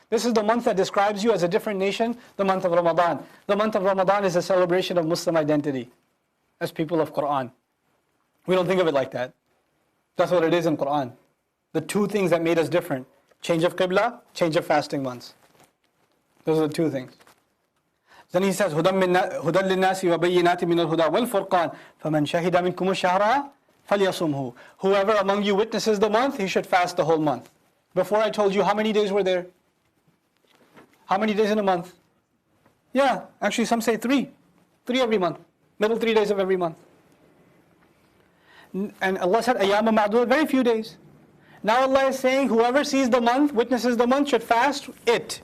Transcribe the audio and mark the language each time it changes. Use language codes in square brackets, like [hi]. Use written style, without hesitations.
[en] This is the month that describes you as a different nation, the month of Ramadan. The month of Ramadan is a celebration of Muslim identity as people of Quran. We don't think of it like that. That's what it is in Quran. The 2 things that made us different. Change of Qibla, change of fasting months. Those are the 2 things. Then he says, [ar] هُدًى لِلنَّاسِ وَبَيِّنَاتٍ مِّنَ الْهُدَى وَالْفُرْقَانِ فَمَنْ شَهِدَ مِنْكُمُ الشَّهْرَ فَلْيَصُمْهُ. [en] Whoever among you witnesses the month, he should fast the whole month. Before I told you how many days were there? How many days in a month? Yeah, actually some say 3. 3 every month. Middle 3 days of every month. And Allah said, [ar] أَيَّامًا مَعْدُودَةً, [en] very few days. Now Allah is saying, whoever sees the month, witnesses the month, should fast it.